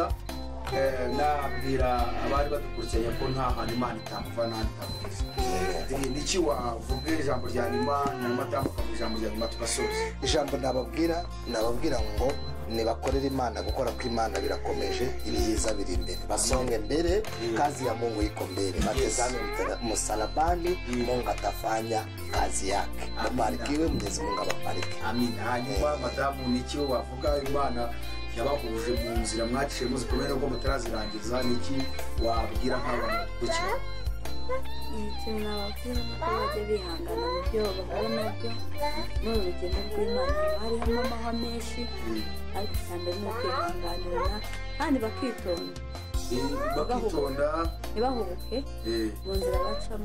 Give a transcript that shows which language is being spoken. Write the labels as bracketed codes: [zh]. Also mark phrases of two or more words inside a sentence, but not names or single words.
[rw] Nabwira abari badukurikiranye ko nta hantu Imana itamuva nta itamugeza. Niki wavuga ijambo rya nyuma nyuma tambuka mu ijambo rya nyuma tugasoza. Ijambo nababwira ngo nibakorera Imana gukora ko Imana birakomeje ibihiza biri imbere basonge mbere [sw] kazi ya Mungu iko mbele matazame msalabani Mungu atafanya kazi yake. Mubarikiwe Mwenyezi Mungu ababariki. Amina. [rw] Hanyuma madamu niki wavuga Imana yabahuje mu nzira mwaciye muzi kumenya ko mutarazirangiza niki wabwira nk'abantu gukira? Ikintu nababwira nuko bajya bihangana mu byo bahura nabyo n'uru rugendo rw'Imana hariho amahwa menshi ariko cyane no kwihanganira kandi bakitonda ntibahubuke mu nzira bacamo